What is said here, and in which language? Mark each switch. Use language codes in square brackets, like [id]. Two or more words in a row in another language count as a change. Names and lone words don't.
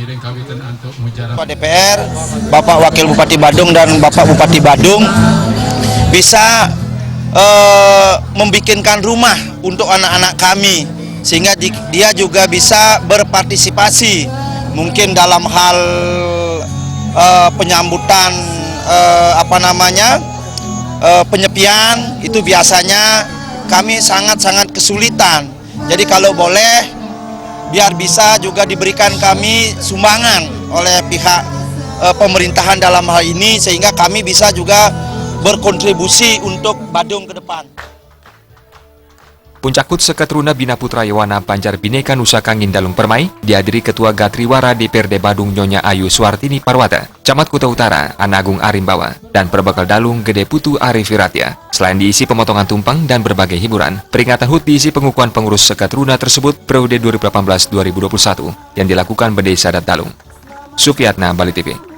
[id] Pak DPR, Bapak Wakil Bupati Badung dan Bapak Bupati Badung bisa membikinkan rumah untuk anak-anak kami sehingga dia juga bisa berpartisipasi mungkin dalam hal penyambutan penyepian itu biasanya kami sangat-sangat kesulitan. Jadi kalau boleh biar bisa juga diberikan kami sumbangan oleh pihak pemerintahan dalam hal ini sehingga kami bisa juga berkontribusi untuk Badung ke depan. Puncak HUT Sekehet Runa Bina Putra Yawana Banjar Bineka Nusa Kangin Dalung Permai dihadiri Ketua Gatriwara DPRD Badung Nyonya Ayu Suartini Parwata, Camat Kuta Utara Ana Agung Arimbawa, dan Perbekal Dalung Gede Putu Arif Wiratya. Selain diisi pemotongan tumpeng dan berbagai hiburan, peringatan HUT diisi pengukuhan pengurus Sekehet Runa tersebut periode 2018-2021 yang dilakukan Bendesa Adat Dalung. Sufiatna, Bali TV.